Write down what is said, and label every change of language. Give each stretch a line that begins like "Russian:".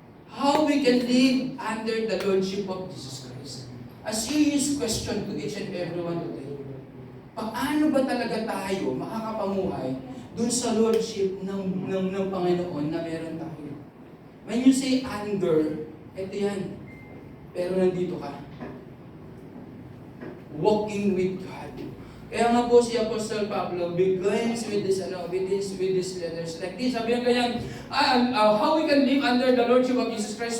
English: How we can live under the Lordship of Jesus Christ. A serious question to each and everyone today.
Filipino: Paano ba talaga tayo makakapamuhay dun sa Lordship ng Panginoon na meron tayo?
English: When you say under,
Filipino: ito yan. Pero nandito ka.
English: Walking with God.
Filipino: Kaya nga po si
English: Apostle Pablo begins with this letters like this.
Filipino: Sabi niya ganyan,
English: how we can live under the Lordship of Jesus Christ.